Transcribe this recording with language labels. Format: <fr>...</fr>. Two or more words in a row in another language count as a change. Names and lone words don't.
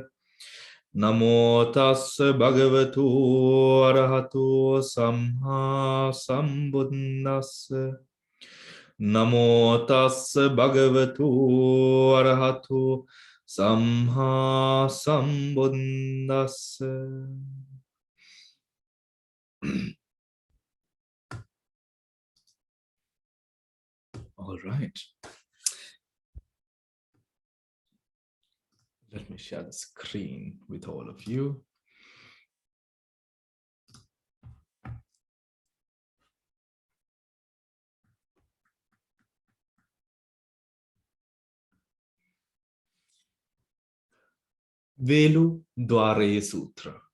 <pi>Namo tassa bhagavato arahato samma sambuddhassa. Namo tassa bhagavato arahato samma sambuddhassa.</pi> <en>All right. Let me share the screen with all of you. Veludvareyya Sutra.</en>